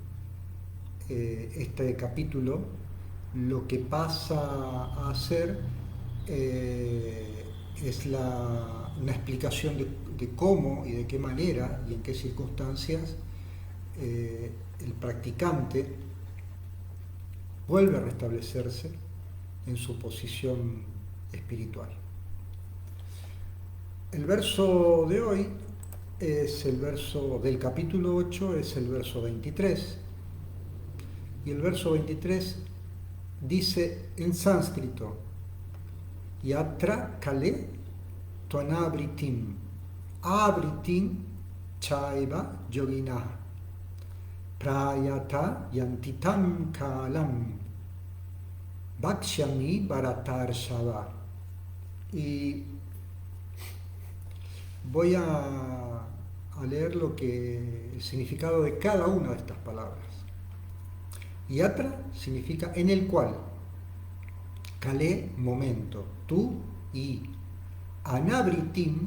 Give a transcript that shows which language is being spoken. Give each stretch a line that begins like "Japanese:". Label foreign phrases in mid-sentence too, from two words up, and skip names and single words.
Spanish: este capítulo lo que pasa a ser es una explicación de cómo y de qué manera y en qué circunstancias el practicante vuelve a restablecerse en su posición espiritual. El verso de hoy es el verso del capítulo 8, es el verso 23. Y el verso 23 dice en sánscrito:
Sanskrit: Yatra kale tvanabritim abritim chaiva yoginah prayata yantitam kalam bhakshyami bharatarshava.
Spanish: Y voy a leer el significado de cada una de estas palabras. Yatra significa en el cual, kale, momento, tú y anabritim,